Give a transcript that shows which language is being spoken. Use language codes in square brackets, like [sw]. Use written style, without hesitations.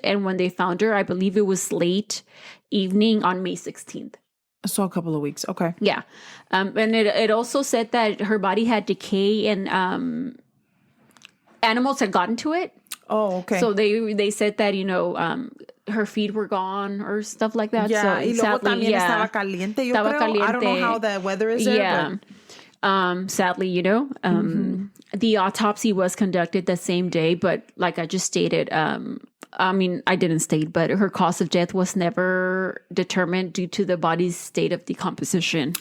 [en] And when they found her, I believe it was late evening on May 16th. So a couple of weeks. Okay. Yeah. And it also said that her body had decay and animals had gotten to it. Oh, okay. So they said that, her feet were gone or stuff like that. Yeah, so [es] y luego también estaba caliente, yo creo. Caliente. [en] I don't know how the weather is there. Yeah. But... sadly, the autopsy was conducted the same day, but like I just stated, I didn't state, but her cause of death was never determined due to the body's state of decomposition.